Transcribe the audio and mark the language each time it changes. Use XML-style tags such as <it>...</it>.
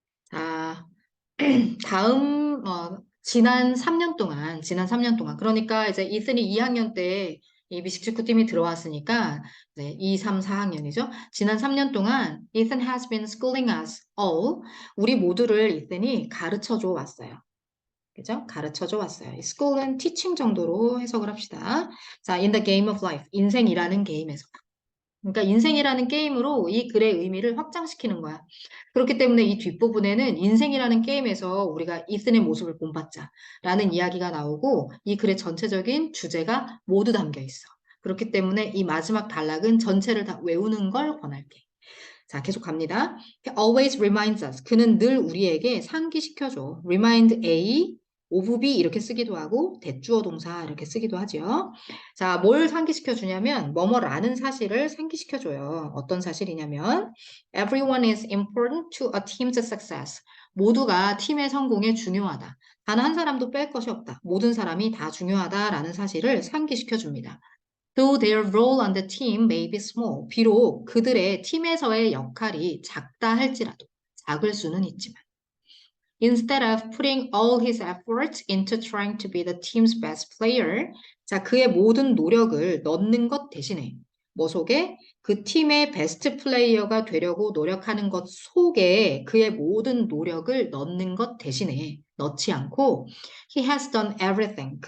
<ko>자, 다음, 지난 3년 동안, 그러니까 이제 이슨이 2학년 때 이 미식축구팀이 들어왔으니까, 이제 2, 3, 4학년이죠. 지난 3년 동안,</ko> <en>Ethan has been schooling us all.</en> <ko>우리 모두를 이슨이 가르쳐 줘 왔어요. 그죠? 가르쳐 줘 왔어요. school은 teaching 정도로 해석을 합시다.</ko> <en>자, in the game of life.</en> <ko>인생이라는 게임에서. 그러니까 인생이라는 게임으로 이 글의 의미를 확장시키는 거야. 그렇기 때문에 이 뒷부분에는 인생이라는 게임에서 우리가 이슨의 모습을 본받자라는 이야기가 나오고 이 글의 전체적인 주제가 모두 담겨 있어. 그렇기 때문에 이 마지막 단락은 전체를 다 외우는 걸 권할게. 자, 계속 갑니다.</ko> <en>He always reminds us.</en> <ko>그는 늘 우리에게 상기시켜줘.</ko> <en>Remind A, of B</en> <ko>이렇게 쓰기도 하고 대주어 동사 이렇게 쓰기도 하죠. 자, 뭘 상기시켜 주냐면 뭐뭐라는 사실을 상기시켜 줘요. 어떤 사실이냐면</ko> <en>Everyone is important to a team's success.</en> <ko>모두가 팀의 성공에 중요하다. 단 한 사람도 뺄 것이 없다. 모든 사람이 다 중요하다라는 사실을 상기시켜 줍니다.</ko> <en>Though their role on the team may be small.</en> <ko>비록 그들의 팀에서의 역할이 작다 할지라도 작을 수는 있지만.</ko> <en>Instead of putting all his efforts into trying to be the team's best player,</en> <ko>자, 그의 모든 노력을 넣는 것 대신에 뭐 속에 그 팀의 베스트 플레이어가 되려고 노력하는 것 속에 그의 모든 노력을 넣는 것 대신에 넣지 않고</ko> <en>he has done everything.</en>